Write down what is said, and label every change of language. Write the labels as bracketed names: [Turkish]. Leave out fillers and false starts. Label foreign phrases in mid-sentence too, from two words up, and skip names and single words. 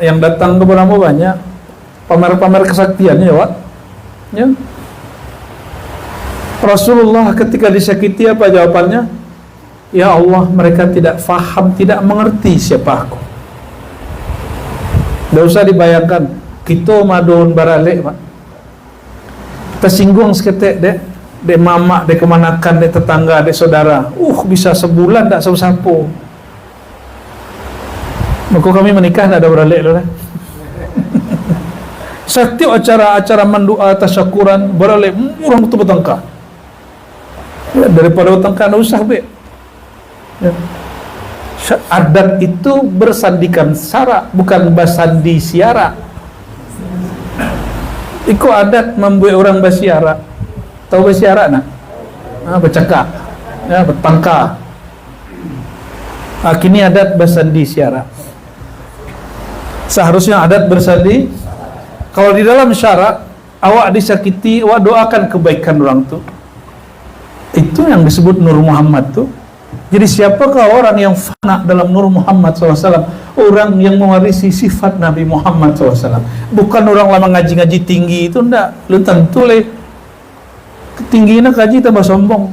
[Indonesian] Yang datang kepadamu banyak. Pamer-pamer kesaktiannya ya, Wak. Ya. Rasulullah ketika disakiti apa jawabannya? Ya Allah, mereka tidak faham, tidak mengerti siapa aku. Tidak usah dibayangkan. [Minangkabau] Kita madun baralik, Pak. Tersinggung seketik dek mama, dek kemanakan, dek tetangga, dek saudara. [Indonesian] Bisa sebulan tak sapu-sapu. Maka kami menikah tak ada baralik loh. Setiap acara-acara mendua tasyakuran baralik orang betul bertengkar. Ya, daripada bertengkar tak usah be. Ya. Adat itu bersandikan syarak, bukan bersandi siara. Ikut adat membuat orang bersiara. Tahu bersiara nak? Bercakap, ya, bertangkar. Kini adat bersandi siara. Seharusnya adat bersandi. Kalau di dalam syarak awak disakiti, awak doakan kebaikan orang tu. Itu yang disebut Nur Muhammad tu. Jadi siapakah orang yang fana dalam Nur Muhammad SAW? Orang yang mewarisi sifat Nabi Muhammad SAW. Bukan orang lama ngaji-ngaji tinggi itu enggak. Lu tentu le ketinggian kaji tambah sombong.